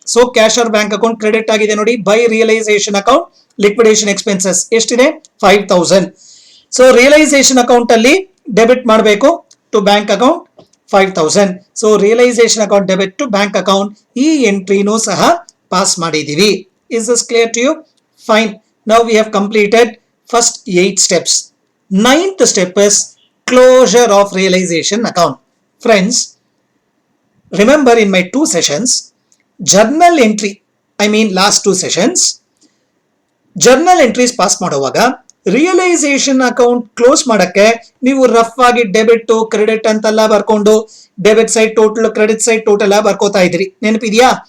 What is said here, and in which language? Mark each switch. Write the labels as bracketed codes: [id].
[kn] So cash or bank account credit ಆಗಿದೆ ನೋಡಿ by realisation account. Liquidation expenses ಎಷ್ಟಿದೆ? 5,000. So realisation account ಅಲ್ಲಿ debit ಮಾಡಬೇಕು to bank account 5,000. So realisation account debit to bank account, ಈ ಎಂಟ್ರಿನೂ ಸಹ pass ಮಾಡಿದೀವಿ. [en] Is this clear to you? Fine. Now we have completed first 8 steps. 9th step is closure of realization account. Friends, remember in my 2 sessions, journal entry, I mean last 2 sessions, journal entries pass [kn] ಮಾಡುವಾಗ realisation account close ಮಾಡಕ್ಕೆ ನೀವು rough ಆಗಿ debit credit ಅಂತೆಲ್ಲ ಬರ್ಕೊಂಡು debit side total, credit side total ಬರ್ಕೋತಾ ಇದ್ರಿ, ನೆನಪಿದ್ಯಾ?